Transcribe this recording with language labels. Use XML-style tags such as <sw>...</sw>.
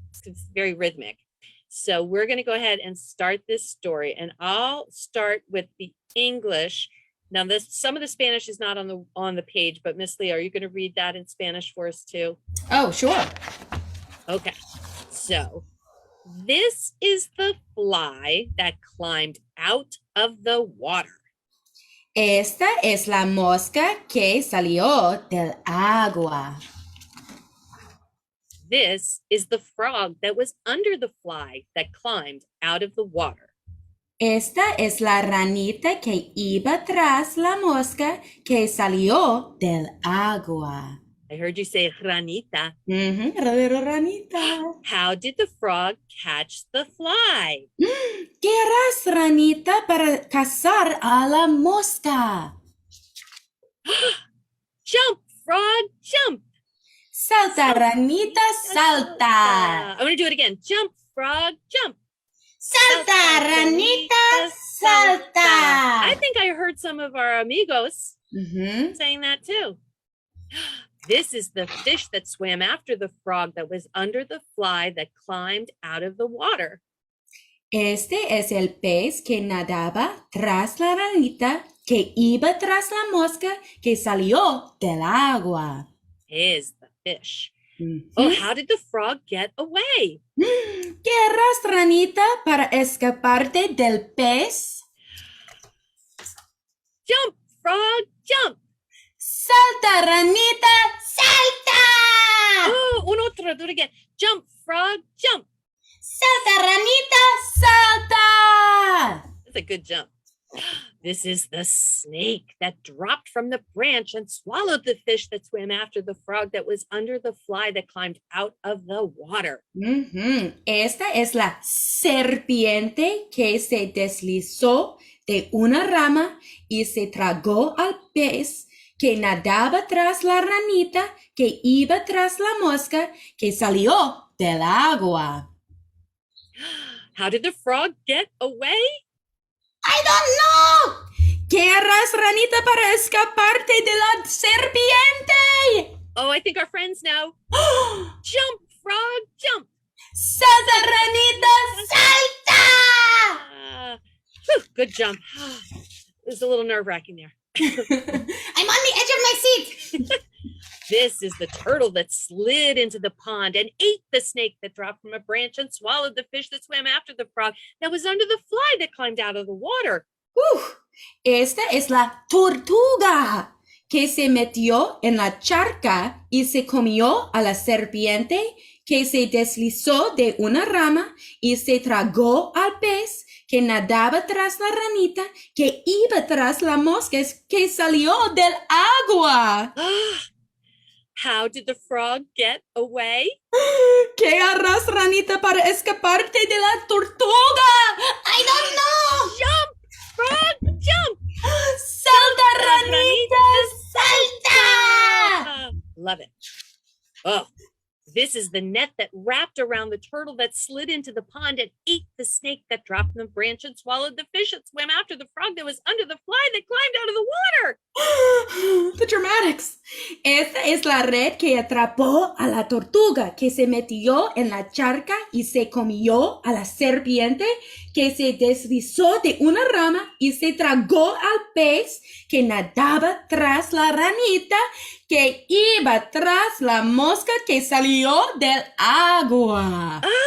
<en>It's very rhythmic. So we're going to go ahead and start this story, and I'll start with the English. Now, some of the Spanish is not on the page, but Miss Leah, are you going to read that in Spanish for us too? Oh, sure. Okay. So this is the fly that climbed out of the water.</en> <es>Esta es la mosca que salió del agua.</es> <en>This is the frog that was under the fly that climbed out of the water.</en> <es>Esta es la ranita que iba tras la mosca que salió del agua.</es> <en>I heard you say ranita.</en> <es>Ranita.</es> <en>How did the frog catch the fly?</en> <es>¿Qué harás, ranita, para cazar a la mosca?</es> <en>Jump, frog, jump.</en> <es>Salta, ranita, salta.</es> <en>I'm going to do it again. Jump, frog, jump.</en> <es>Salta Ranita Salta.</es> <en>I think I heard some of our amigos saying that too. This is the fish that swam after the frog that was under the fly that climbed out of the water.</en> <es>Este es el pez que nadaba tras la ranita que iba tras la mosca que salió del agua.</es> <en>Is the fish. Oh, how did the frog get away?</en> <es>¿Qué harás, ranita, para escaparte del pez?</es> <en>Jump, frog, jump.</en> <es>Salta, ranita, salta!</es> <en>Oh, do it again. Jump, frog, jump.</en> <es>Salta Ranita Salta!</es> <en>That's a good jump. This is the snake that dropped from the branch and swallowed the fish that swam after the frog that was under the fly that climbed out of the water.</en> <es>Esta es la serpiente que se deslizó de una rama y se tragó al pez que nadaba tras la ranita que iba tras la mosca que salió del agua.</es> <en>How did the frog get away? I don't know.</en> <es>¿Qué harás, ranita, para escaparte de la serpiente?</es> <en>Oh, I think our friends know. Jump, frog, jump.</en> <es>Salta, ranita, Salta!</es> <en>Good jump. It was a little nerve-wracking there. I'm on the edge of my seat. This is the turtle that slid into the pond and ate the snake that dropped from a branch and swallowed the fish that swam after the frog that was under the fly that climbed out of the water.</en> <es>Esta es la tortuga que se metió en la charca y se comió a la serpiente que se deslizó de una rama y se tragó al pez que nadaba tras la ranita que iba tras la mosca que salió del agua.</es> <en>How did the frog get away?</en> <es>¿Qué harás, ranita, para escaparte de la tortuga?</es> <en>I don't know. Jump, frog, jump.</en> <es>Salta, ranita, Salta!</es> <en>Love it. Oh, this is the net that wrapped around the turtle that slid into the pond and ate the snake that dropped from the branch and swallowed the fish that swam after the frog that was under the fly that climbed out of the water. The dramatics.</en> <es>Esta es la red que atrapó a la tortuga que se metió en la charca y se comió a la serpiente que se deslizó de una rama y se tragó al pez que nadaba tras la ranita que iba tras la mosca que salió del agua.</es>